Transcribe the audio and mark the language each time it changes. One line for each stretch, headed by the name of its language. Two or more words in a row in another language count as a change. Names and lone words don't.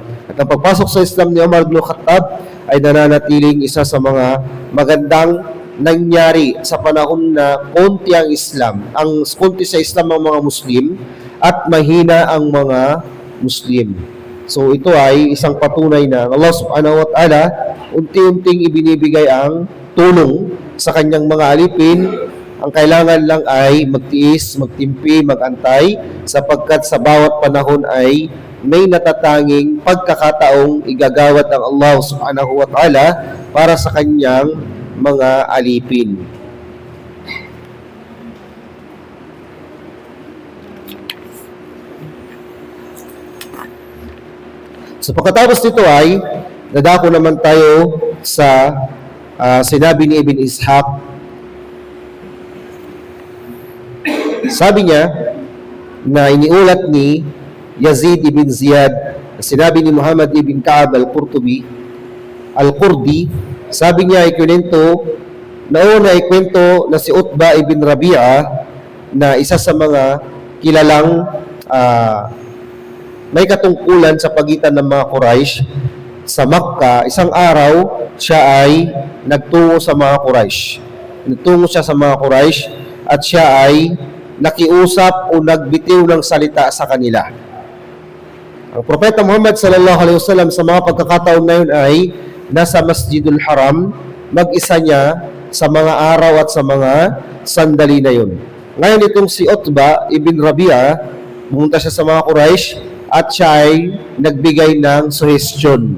Filipino: At ang pagpasok sa Islam ni Umar ibn al-Khattab ay nananatiling isa sa mga magandang nangyari sa panahon na konti ang Islam. Ang konti sa Islam ang mga Muslim at mahina ang mga Muslim. So ito ay isang patunay na Allah
Arabic: سبحانه وتعالى
Filipino: unti-unting ibinibigay ang tulong sa kanyang mga alipin. Ang kailangan lang ay magtiis, magtimpi, magantay sapagkat sa bawat panahon ay may natatanging pagkakataong igagawad ng Allah
Arabic: سبحانه وتعالى
Filipino: para sa kanyang mga alipin. So pagkatapos nito ay dadako naman tayo sa sinabi ni Ibn Ishaq. Sabi niya na iniulat ni Yazid ibn Ziyad, sinabi ni Muhammad ibn Ka'ab al-Qurdi, sabi niya ikwento na si Utba ibn Rabi'a na isa sa mga kilalang may katungkulan sa pagitan ng mga Quraysh sa Makkah. Isang araw siya ay nagtungo sa mga Quraysh. Nagtungo siya sa mga Quraysh at siya ay nakiusap o nagbitiw ng salita sa kanila. Ang Propeta Muhammad
Arabic: صلى الله عليه وسلم
Filipino: sa mga pagkakataon na yun ay nasa Masjidul Haram, mag-isa niya sa mga araw at sa mga sandali na yun. Ngayon itong si Utba ibn Rabi'a, pumunta siya sa mga Quraysh at siya ay nagbigay ng suggestion.